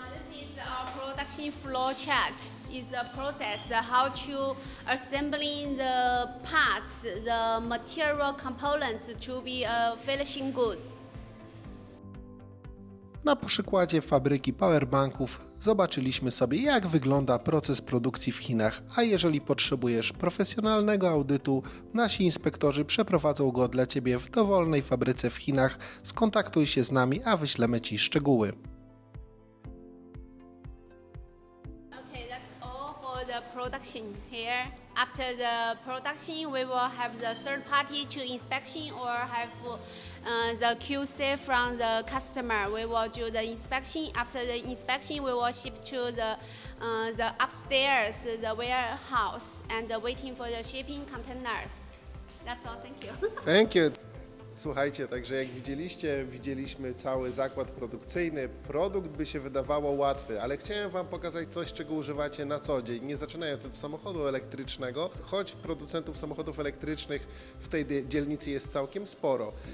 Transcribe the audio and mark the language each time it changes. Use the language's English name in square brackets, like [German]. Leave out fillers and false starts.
[English] This is our production flow chart. It's a process how to assembling the parts, the material components to be finishing goods. [Polish] Na przykładzie fabryki powerbanków zobaczyliśmy sobie, jak wygląda proces produkcji w Chinach, a jeżeli potrzebujesz profesjonalnego audytu, nasi inspektorzy przeprowadzą go dla Ciebie w dowolnej fabryce w Chinach. Skontaktuj się z nami, a wyślemy Ci szczegóły. [English] Okay, that's all for the production here. After the production, we will have the third party to inspection or have the QC from the customer. We will do the inspection. After the inspection, we will ship to the upstairs, the warehouse, and waiting for the shipping containers. That's all. Thank you. Thank you. [Polish] Słuchajcie, także jak widzieliśmy cały zakład produkcyjny. Produkt by się wydawało łatwy, ale chciałem Wam pokazać coś, czego używacie na co dzień. Nie zaczynając od samochodu elektrycznego, choć producentów samochodów elektrycznych w tej dzielnicy jest całkiem sporo.